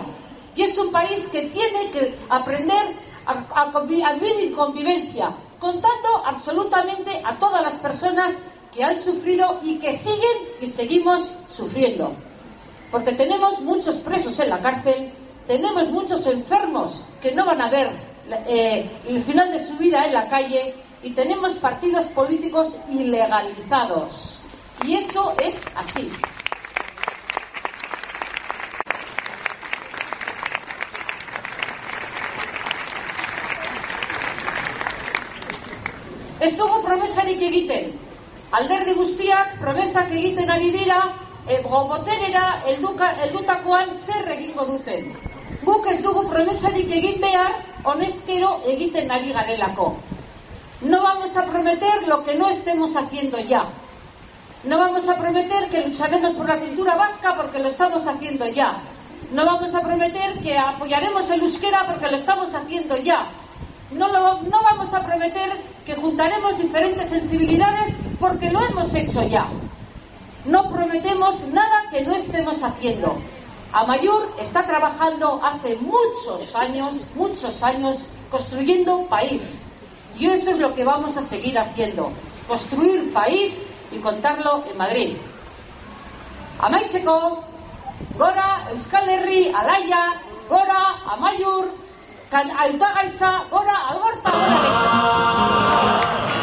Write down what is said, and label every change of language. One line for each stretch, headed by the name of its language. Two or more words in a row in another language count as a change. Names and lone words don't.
Spanish: Y es un país que tiene que aprender a vivir en convivencia, contando absolutamente a todas las personas que han sufrido y que siguen y seguimos sufriendo. Porque tenemos muchos presos en la cárcel, tenemos muchos enfermos que no van a ver el final de su vida en la calle y tenemos partidos políticos ilegalizados. Y eso es así.
Basque: Ez dugu promesarik egiten. Alderdi guztiak promesak egiten ari dira, boterera heldutakoan zer egingo duten. Guk ez dugu promesarik egin behar, honezkero egiten ari garelako.
Spanish: No vamos a prometer lo que no estemos haciendo ya. No vamos a prometer que lucharemos por la cultura vasca porque lo estamos haciendo ya. No vamos a prometer que apoyaremos el euskera porque lo estamos haciendo ya. No vamos a prometer que juntaremos diferentes sensibilidades porque lo hemos hecho ya. No prometemos nada que no estemos haciendo. Amaiur está trabajando hace muchos años, construyendo país. Y eso es lo que vamos a seguir haciendo. Construir país y contarlo en Madrid.
Basque: Amaitzeko, gora Euskal Herri, alaia, gora Amaiur, hautagaitza gora, algorta gora getxo.